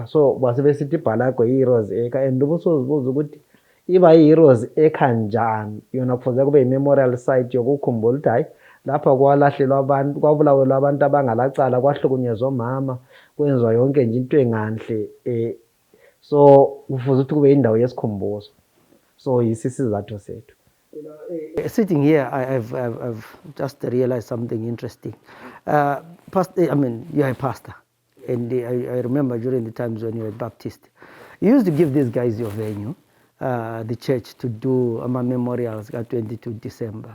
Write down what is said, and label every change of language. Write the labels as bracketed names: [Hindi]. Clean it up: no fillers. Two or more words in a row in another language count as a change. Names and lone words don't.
[North Ndebele] So basebesithi iBhalagwe yi-Heroes Acre and ubusozibuza ukuthi iba yi-Heroes Acre njani yona kufuze kube yi- [English] memorial site [North Ndebele] yokukhumbula ukuthi hayi lapha kwalahlelwa abantu kwabulawelwa abantu abangalacala kwahlukunyezwa omama kwenziwa yonke nje into enganhle so kufuze ukuthi kube indawo yesikhumbuzo. So yisizathu sethu. [English] Sitting here, I've just realized something interesting. Pastor, I mean, you're a pastor, and I remember during the times when you were a Baptist, you used to give these guys your venue, the church, to do memorials at 22 December.